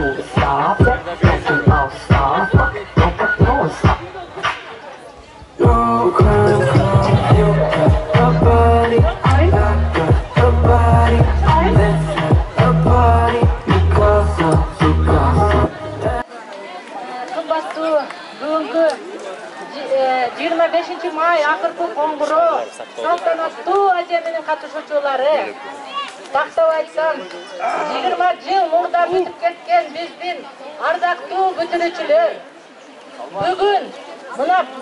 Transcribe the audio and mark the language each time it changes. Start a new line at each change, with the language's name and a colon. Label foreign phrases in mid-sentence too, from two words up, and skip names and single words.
English: stop it. Make them all stop. Like a porn star. No crime, you got a body, I got a body. Let's have a party because of you.
Kyrgyz: Кымбаттуу бүгүнкү 25 май акыркы коңгуроо салтанаттуу азия менен катышуучулары, тактап айтсам 20 жыл мурда бүтүп кеткен биздин ардактуу бүтүрүүчүлөр бүгүн мына